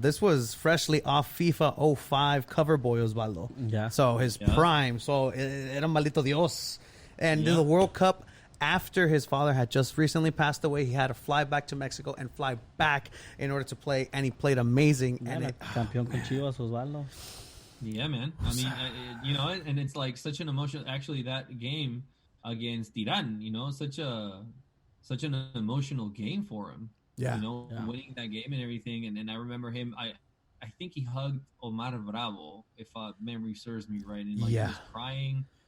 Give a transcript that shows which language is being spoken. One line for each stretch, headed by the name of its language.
English: This was freshly off FIFA 05 cover boy Osvaldo. Yeah. So his prime.
Spanish: So era maldito Dios.
English: And in the World Cup, after his father had just recently passed away, he had to fly back to Mexico and fly back in order to play, and he played amazing.
Spanish: Campeón con Chivas, Osvaldo.
English: Yeah, man. I mean, and it's like such an emotional. Actually, that game against Iran, such an emotional game for him. Yeah. Winning that game and everything. And I remember him. I think he hugged Omar Bravo, if memory serves me right, and he was crying.